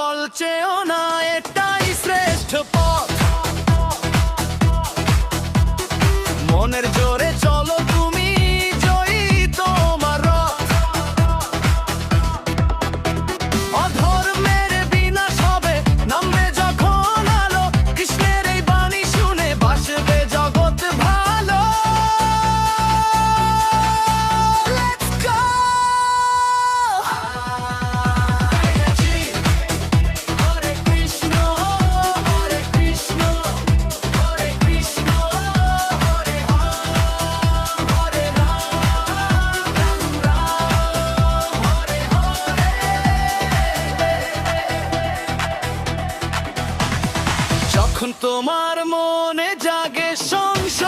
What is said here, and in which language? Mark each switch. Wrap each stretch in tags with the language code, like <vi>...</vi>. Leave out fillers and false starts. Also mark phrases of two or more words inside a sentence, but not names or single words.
<bn>চেয়েও না, এটাই শ্রেষ্ঠ পথ। মনের জোরে চলো তুমি, জয়ী তোমার রথ। অধর্মের বিনাশ হবে, নামবে যখন আলো। কৃষ্ণের এই বাণী শুনে বাসবে জগৎ ভালো।</bn> <en>Let's go!</en> <sa>हरे कृष्ण हरे कृष्ण हरे कृष्ण हरे राम हरे राम राम राम हरे हरे।</sa> <bn>যখন তোমার মনে জাগে</bn>